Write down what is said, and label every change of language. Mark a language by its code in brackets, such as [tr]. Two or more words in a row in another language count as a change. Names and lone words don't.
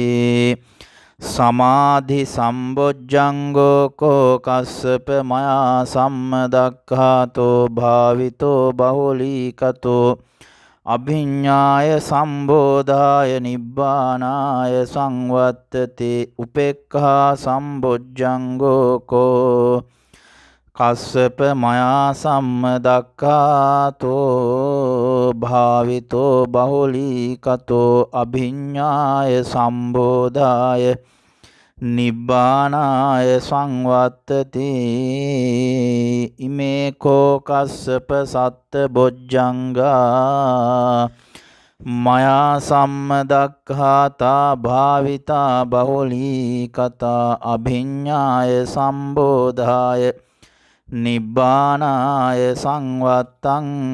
[pi] සමාධි සම්බොජ්ජංගෝ කෝ කස්සප මයා සම්මදක්ඛාතෝ භාවිතෝ බහුලීකතෝ අභිඤ්ඤාය සම්බෝධාය නිබ්බානාය සංවත්තති උපේක්ඛා සම්බොජ්ජංගෝ කෝ කස්සප මයා සම්මදක්ඛාතෝ භාවිතෝ බහුලීකතෝ අභිඤ්ඤාය සම්බෝධාය නිබ්බානාය සංවත්තති ඉමේ කෝ කස්සප සත්ත බොජ්ජංගා මයා සම්මදක්ඛාතා භාවිතා බහුලීකතා අභිඤ්ඤාය සම්බෝධාය නිබ්බානාය සංවත්තං